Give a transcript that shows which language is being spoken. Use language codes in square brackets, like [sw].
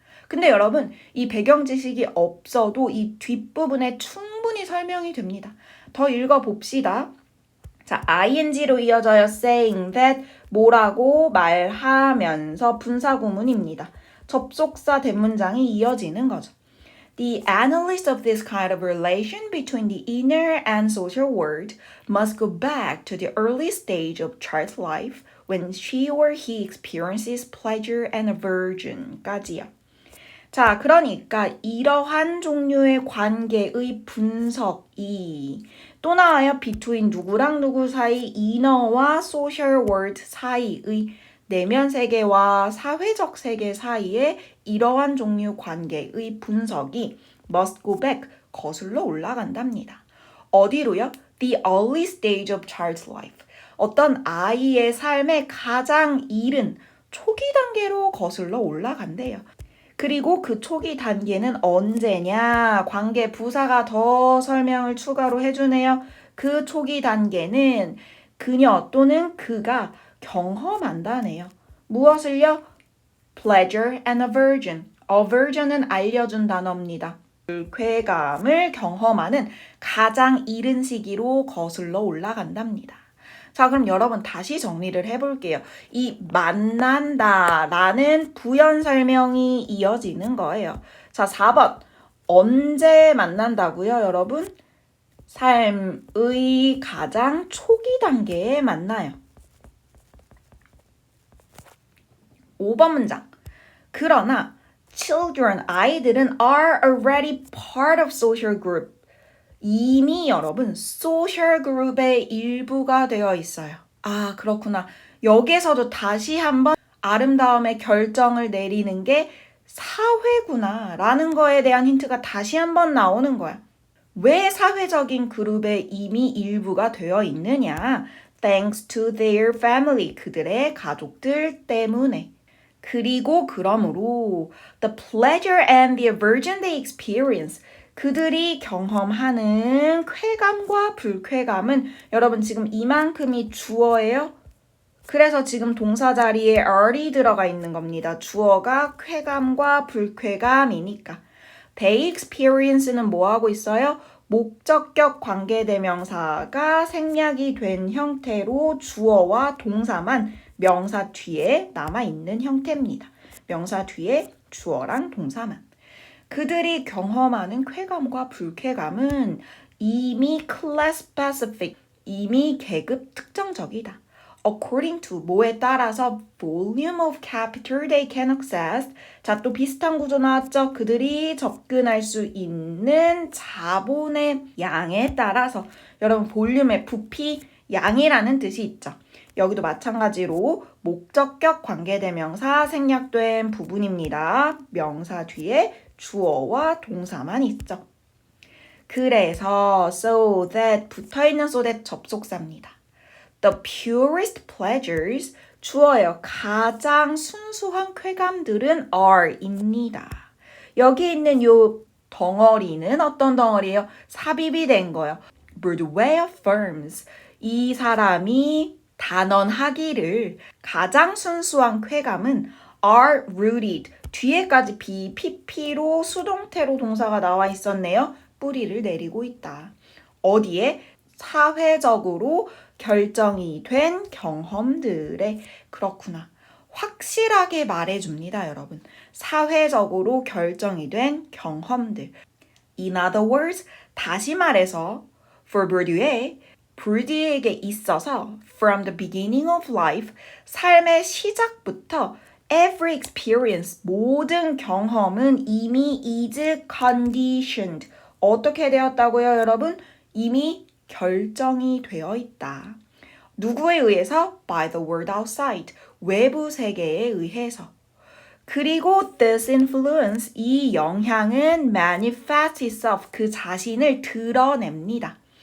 [ko] 근데 여러분, 이 배경 지식이 없어도 이 뒷부분에 충분히 설명이 됩니다. 더 읽어봅시다. 자, ing로 이어져요. [en] saying that [ko] 뭐라고 말하면서 분사구문입니다. 접속사 대문장이 이어지는 거죠. [en] The analysis of this kind of relation between the inner and social world must go back to the early stage of Charles' life when she or he experiences pleasure and aversion까지요. [ko] 자, 그러니까 이러한 종류의 관계의 분석이 또 나와요. between 누구랑 누구 사이, inner와 social world 사이의 내면 세계와 사회적 세계 사이의 이러한 종류 관계의 분석이 [en] must go back, [ko] 거슬러 올라간답니다. 어디로요? [en] The early stage of child's life. [ko] 어떤 아이의 삶의 가장 이른 초기 단계로 거슬러 올라간대요. 그리고 그 초기 단계는 언제냐? 관계 부사가 더 설명을 추가로 해주네요. 그 초기 단계는 그녀 또는 그가 경험한다네요. 무엇을요? [en] pleasure and aversion. [ko] aversion은 알려준 단어입니다. 불쾌감을 경험하는 가장 이른 시기로 거슬러 올라간답니다. 자, 그럼 여러분 다시 정리를 해볼게요. 이 만난다라는 부연 설명이 이어지는 거예요. 자, 4번. 언제 만난다고요, 여러분? 삶의 가장 초기 단계에 만나요. 5번 문장. [en] 그러나 children, 아이들은 are already part of social group. [ko] 이미 여러분 소셜 그룹의 일부가 되어 있어요. 아, 그렇구나. 여기서도 다시 한번 아름다움의 결정을 내리는 게 사회구나 라는 거에 대한 힌트가 다시 한번 나오는 거야. 왜 사회적인 그룹의 이미 일부가 되어 있느냐? [en] Thanks to their family. [ko] 그들의 가족들 때문에. 그리고 그러므로 [en] the pleasure and the aversion they experience. [ko] 그들이 경험하는 쾌감과 불쾌감은 여러분 지금 이만큼이 주어예요. 그래서 지금 동사 자리에 are이 들어가 있는 겁니다. 주어가 쾌감과 불쾌감이니까. [en] They experience [ko] 는 뭐 하고 있어요? 목적격 관계대명사가 생략이 된 형태로 주어와 동사만 명사 뒤에 남아있는 형태입니다. 명사 뒤에 주어랑 동사만. 그들이 경험하는 쾌감과 불쾌감은 이미 [en] class specific, [ko] 이미 계급 특정적이다. [en] According to, [ko] 뭐에 따라서 [en] volume of capital they can access. [ko] 자, 또 비슷한 구조 나왔죠? 그들이 접근할 수 있는 자본의 양에 따라서. 여러분, 볼륨의 부피, 양이라는 뜻이 있죠. 여기도 마찬가지로 목적격 관계대명사 생략된 부분입니다. 명사 뒤에 주어와 동사만 있죠. 그래서 [en] so that [ko] 붙어있는 so that 접속사입니다. [en] The purest pleasures 주어예요. [ko] 가장 순수한 쾌감들은 are입니다. 여기 있는 요 덩어리는 어떤 덩어리예요? 삽입이 된 거예요. [en] Broadway affirms [ko] 이 사람이 단언하기를 가장 순수한 쾌감은 [en] are rooted [ko] 뒤에까지 BPP로 수동태로 동사가 나와 있었네요. 뿌리를 내리고 있다. 어디에? 사회적으로 결정이 된 경험들에 그렇구나. 확실하게 말해줍니다, 여러분. 사회적으로 결정이 된 경험들. [en] In other words, [ko] 다시 말해서 [en] for Bourdieu, [ko] 보르디에게 있어서 [en] from the beginning of life, [ko] 삶의 시작부터 [en] every experience, [ko] 모든 경험은 이미 [en] is conditioned. [ko] 어떻게 되었다고요, 여러분? 이미 결정이 되어 있다. 누구에 의해서? [en] By the world outside. [ko] 외부 세계에 의해서. 그리고 [en] this influence, [ko] 이 영향은 [en] manifests itself, [ko] 그 자신을 드러냅니다.